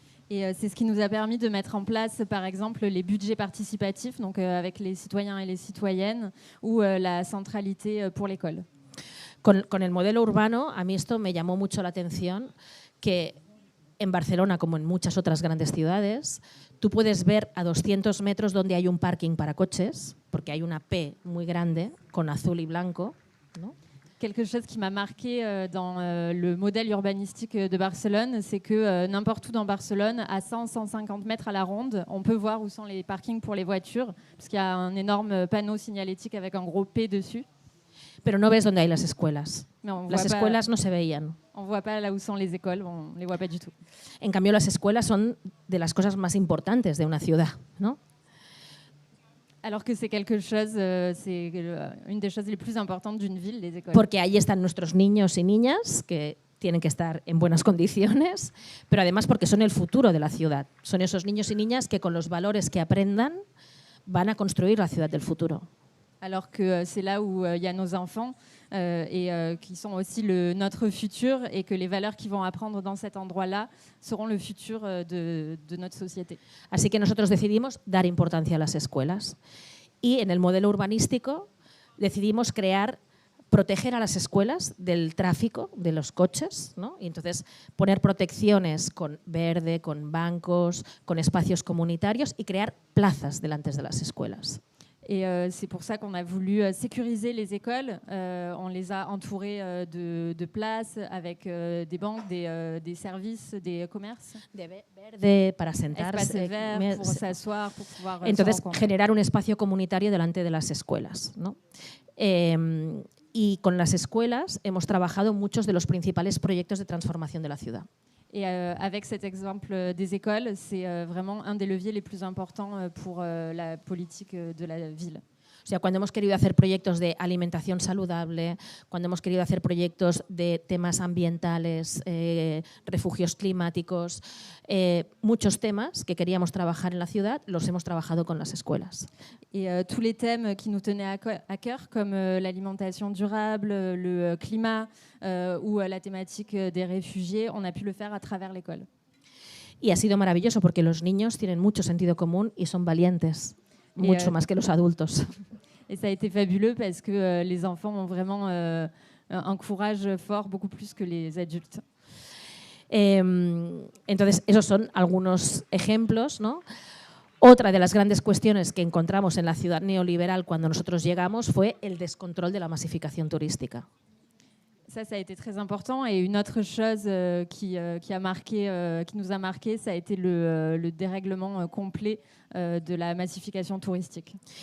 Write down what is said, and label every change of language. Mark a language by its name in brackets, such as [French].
[French] Et c'est ce qui nous a permis de mettre en place, par exemple, les budgets participatifs, donc avec les citoyens et les citoyennes, ou la centralité pour l'école. [Spanish] Con el modelo urbano, a mí esto me llamó mucho la atención, que en Barcelona, como en muchas otras grandes ciudades, tú puedes ver a 200 metros donde hay un parking para coches, porque hay una P muy grande con azul y blanco, ¿no? [French] Quelque chose qui m'a marqué dans le modèle urbanistique de Barcelone, c'est que n'importe où dans Barcelone, à 100-150 mètres à la ronde, on peut voir où sont les parkings pour les voitures, parce qu'il y a un énorme panneau signalétique avec un gros P dessus. [Spanish] Pero no ves dónde hay las escuelas. No, las escuelas no se veían. [French] On voit pas là où sont les écoles, on les voit pas du tout. [Spanish] En cambio, las escuelas son de las cosas más importantes de una ciudad, ¿no? [French] Alors que c'est quelque chose, c'est une des choses les plus importantes d'une ville, les écoles. [Spanish] Porque ahí están nuestros niños y niñas que tienen que estar en buenas condiciones, pero además porque son el futuro de la ciudad. Son esos niños y niñas que con los valores que aprendan van a construir la ciudad del futuro. [French] Alors que c'est là où il y a nos enfants et qui sont aussi notre futur et que les valeurs qu'ils vont apprendre dans cet endroit-là seront le futur de notre société. [Spanish] Así que nosotros decidimos dar importancia a las escuelas y en el modelo urbanístico decidimos proteger a las escuelas del tráfico de los coches, ¿no? Y entonces poner protecciones con verde, con bancos, con espacios comunitarios y crear plazas delante de las escuelas. [French] Et c'est pour ça qu'on a voulu sécuriser les écoles. On les a entourées de places avec des banques, des services, des commerces. [Spanish] De verde para sentarse. [French] Espaces verts pour s'asseoir, pour pouvoir [Spanish] Entonces, generar un espacio comunitario delante de las escuelas, ¿no? Y con las escuelas hemos trabajado muchos de los principales proyectos de transformación de la ciudad. [French] Et avec cet exemple des écoles, c'est vraiment un des leviers les plus importants pour la politique de la ville. [Spanish] O sea, cuando hemos querido hacer proyectos de alimentación saludable, cuando hemos querido hacer proyectos de temas ambientales, refugios climáticos, muchos temas que queríamos trabajar en la ciudad, los hemos trabajado con las escuelas. [French] Et tous les thèmes qui nous tenaient à cœur, comme l'alimentation durable, le climat ou la thématique des réfugiés, on a pu le faire à travers l'école. [Spanish] Y ha sido maravilloso porque los niños tienen mucho sentido común y son valientes, mucho más que los adultos. [French] Et ça a été fabuleux parce que les enfants ont vraiment un courage fort, beaucoup plus que les adultes. [Spanish] Entonces, esos son algunos ejemplos, ¿no? Otra de las grandes cuestiones que encontramos en la ciudad neoliberal cuando nosotros llegamos fue el descontrol de la masificación turística. [French] Ça a été très important. Et une autre chose qui nous a marqué, ça a été le dérèglement complet de la massification touristique.